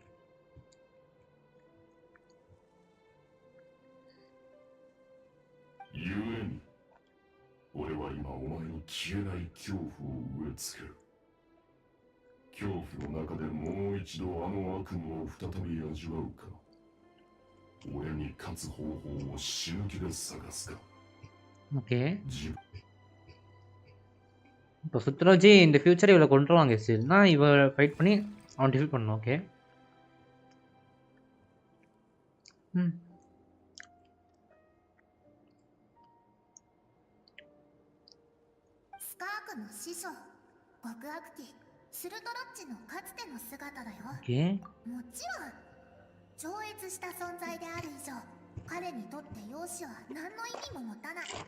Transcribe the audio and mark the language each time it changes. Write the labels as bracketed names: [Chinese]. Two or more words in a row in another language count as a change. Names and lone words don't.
[Japanese] ゆえに俺は今お前に消えない恐怖を植え付ける。恐怖の中でもう一度あの悪夢を再び味わうか、俺に勝つ方法を死ぬ気で探すか。 [Tamil] ஓகே. இப்போ சுத்ராஜி இந்த ஃபியூச்சர் இவளை கொண்டுருவாங்க சரினா இவ ஃபைட் பண்ணி அவன் டிஃபீட் பண்ணணும். ஓகே. [Japanese] スカークの師匠、極悪鬼スルトロッチのかつての姿だよ。もちろん超越した存在である以上、彼にとって容姿は何の意味も持たない。